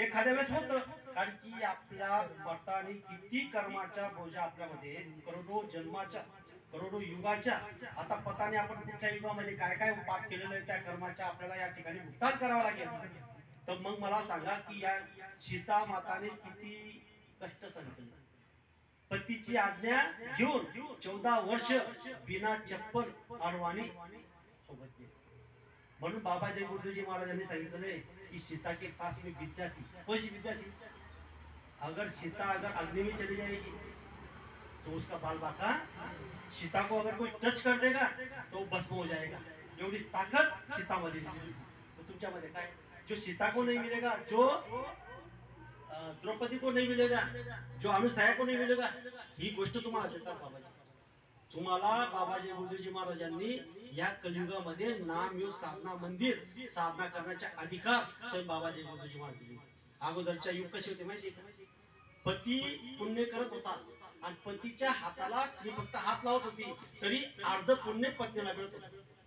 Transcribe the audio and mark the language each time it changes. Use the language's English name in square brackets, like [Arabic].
[Marathi] एखाद्या वेळेस होतं, कारण की आपल्या मताने किती कर्माच्या बोजा आपल्यामध्ये, करोडो जन्माच्या, करोडो युगाच्या, आता पताने आपण कुठल्या युगामध्ये काय काय पाप केलेलं आहे त्या कर्माच्या आपल्याला या ठिकाणी भुगतान करावा लागेल। तर मग मला सांगा की या सीता माताने किती कष्ट सहन केले, पतीची आज्ञा घेऊन 14 वर्ष बिना चप्पल अडवाणी सोबत गेले। म्हणून बाबा जय गुरुजी महाराजांनी सांगितले कि [Hindi] सीता के पास में विद्या थी। कौन सी विद्या थी? अगर सीता अगर अग्नि में चली जाएगी तो उसका बाल बाका, सीता को अगर कोई टच कर देगा तो भस्म हो जाएगा। [Marathi] एवढी ताकद सीतामध्ये दिली। तो तुमच्यामध्ये काय? [Hindi] जो सीता को नहीं मिलेगा, जो द्रौपदी को नहीं मिलेगा, जो अनुसया को नहीं मिलेगा, [Marathi] ही गोष्ट तुम्हाला देतात बाबाजी। तुम्हाला बाबाजी गुरुजी महाराजांनी या कलियुगामध्ये नाम योग साधना मंदिर साधना करण्याचा अधिकार स्वयं बाबाजी गुरुजी महाराज दिले। अगोदरच्या युग कसे होते माहिती आहे का? पती पुण्य करत होता आणि पतीच्या हाताला स्त्री फक्त हात लावत होती तरी अर्ध पुण्य पत्नीला मिळत होतं।